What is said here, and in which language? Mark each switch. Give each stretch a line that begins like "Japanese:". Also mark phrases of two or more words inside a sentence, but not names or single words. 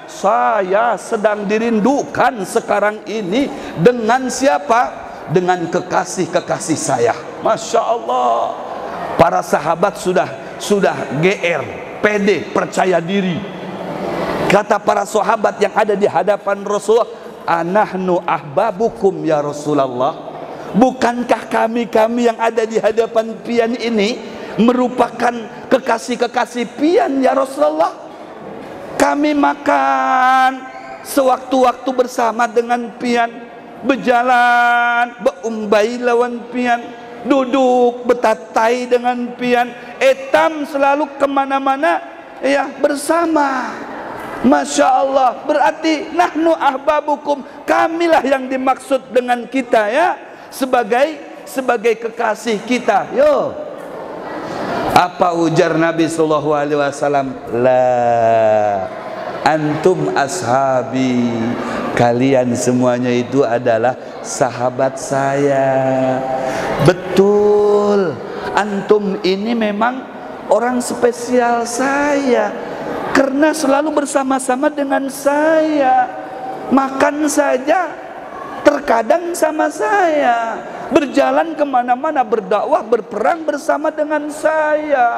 Indonesian: Saya sedang dirindukan sekarang ini. Dengan siapa? Dengan kekasih-kekasih saya. Masya Allah. Para sahabat sudah GR, pede, percaya diri. Kata para sahabat yang ada di hadapan Rasulullah,
Arabic: anahnu ahbabukum ya Rasulullah,
Indonesian: bukankah kami yang ada di hadapan pian ini merupakan kekasih-kekasih pian ya Rasulullah? Kami makan sewaktu-waktu bersama dengan pian, berjalan
Banjar: beumbai lawan pian,
Indonesian: duduk betatai dengan pian, etam selalu kemana-mana ya bersama. Masya Allah, berarti
Arabic: nahnu ahbabukum,
Indonesian: kamilah yang dimaksud dengan kita ya, sebagai kekasih kita. Yo, apa ujar Nabi
Arabic: sallallahu alaihi wasallam? La antum ashabi,
Indonesian: kalian semuanya itu adalah sahabat saya. Betul, antum ini memang orang spesial saya, karena selalu bersama-sama dengan saya, makan saja terkadang sama saya, berjalan kemana-mana, berdakwah, berperang bersama dengan saya.